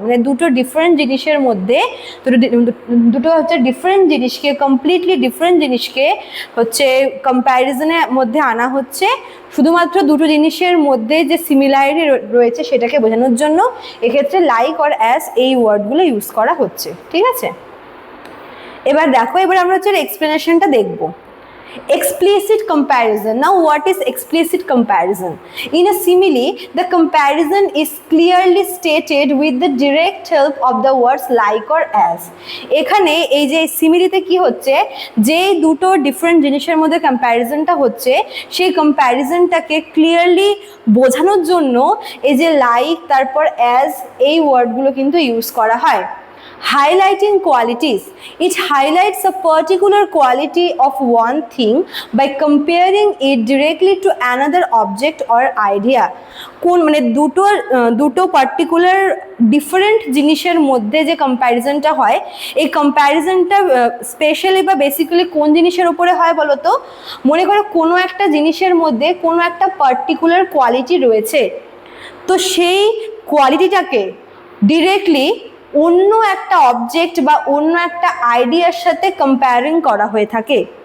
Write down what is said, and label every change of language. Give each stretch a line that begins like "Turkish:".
Bangla: মানে দুটো ডিফারেন্ট জিনিসের মধ্যে দুটো হচ্ছে ডিফারেন্ট জিনিসকে, কমপ্লিটলি ডিফারেন্ট জিনিসকে হচ্ছে কম্প্যারিজনের মধ্যে আনা হচ্ছে, শুধুমাত্র দুটো জিনিসের মধ্যে যে সিমিলারিটি রয়েছে সেটাকে বোঝানোর জন্য এক্ষেত্রে লাইক অর অ্যাজ এই ওয়ার্ডগুলো ইউজ করা হচ্ছে। ঠিক আছে, এবার দেখো, এবার আমরা হচ্ছে এক্সপ্লেনেশনটা দেখবো।
English: Explicit comparison. Now what is explicit comparison? In a simile, the comparison is clearly stated with the direct help of the words like or as.
Bangla: এখানে এই যে সিমিলিতে কি হচ্ছে, যে দুটো ডিফারেন্ট জিনিসের মধ্যে কম্প্যারিজনটা হচ্ছে সেই কম্প্যারিজনটাকে ক্লিয়ারলি বোঝানোর জন্য এই যে লাইক তারপর অ্যাজ এই ওয়ার্ডগুলো কিন্তু ইউজ করা হয়।
English: Highlighting qualities. It highlights a particular quality of one thing by comparing it directly to another object or idea.
Bangla: কোন মানে দুটো পার্টিকুলার ডিফারেন্ট জিনিসের মধ্যে যে কম্প্যারিজনটা হয়, এই কম্প্যারিজনটা স্পেশালি বা বেসিক্যালি কোন জিনিসের উপরে হয় বলো তো? মনে করো কোনো একটা জিনিসের মধ্যে কোনো একটা পার্টিকুলার কোয়ালিটি রয়েছে, তো সেই কোয়ালিটিটাকে ডিরেক্টলি অন্য একটা অবজেক্ট বা অন্য একটা আইডিয়ার সাথে কম্পেয়ারিং করা হয়ে থাকে।